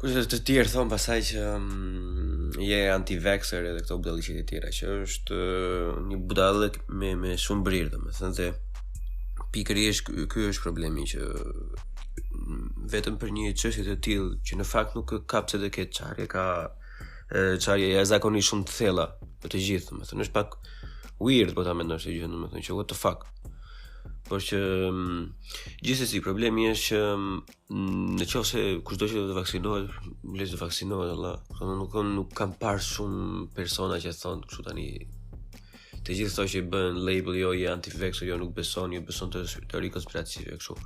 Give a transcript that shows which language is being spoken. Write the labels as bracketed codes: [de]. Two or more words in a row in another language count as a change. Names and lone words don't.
[sq] Kurse të tjerë thonë pasaj që je anti-vaxxer edhe këto budalliqet e tjera, që është një budallëk me shumë brirë, domethënë dhe pikërisht ky është problemi që vetëm për një çështje të tillë që në fakt nuk ka pse të ketë çarje, ka çarje jashtëzakonisht shumë të thella për të gjithë, domethënë është pak weird po ta mendosh të gjë, domethënë që [en] what the fuck. [sq] Por që gjithsesi problemi është që nëse kushdo që do të vaksinohet, le të vaksinohet valla. Nuk kam parë shumë persona që thonë kështu tani. Të gjithë ato që bën label jo je anti-vaxxer, jo nuk beson, jo beson të teori konspirative kështu.